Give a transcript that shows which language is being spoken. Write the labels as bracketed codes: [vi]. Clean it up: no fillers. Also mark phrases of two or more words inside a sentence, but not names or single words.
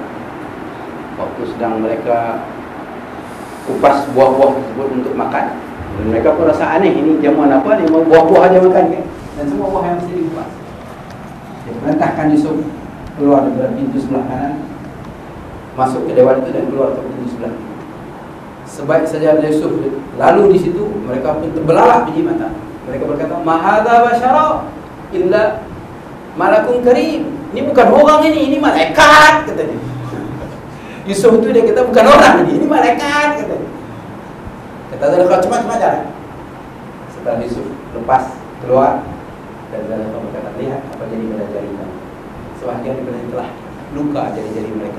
[ms] Waktu sedang mereka kupas buah-buah tersebut untuk makan, dan mereka pun rasa aneh, ini jamuan apa ni, mau buah-buah aja makan kan? Dan semua buah yang mesti dikupas. Dia perintahkan Yusuf keluar dari pintu sebelah kanan, masuk ke dewan itu dan keluar ke pintu sebelah kiri. Sebaik saja Yusuf lalu di situ, mereka pun terbelalak biji mata. Mereka berkata, [ar] "ما هذا بشرا إلا ملك كريم." [ms] Ini bukan orang ini malaikat, katanya. Yusuf itu dia kata bukan orang ini malaikat, katanya. Kata Zulaikha, cepat-cepat jalan. Setelah Yusuf lepas keluar, dan Zulaikha berkata, lihat apa jadi pada jari kamu. Sebahagian daripada telah luka jari-jari mereka.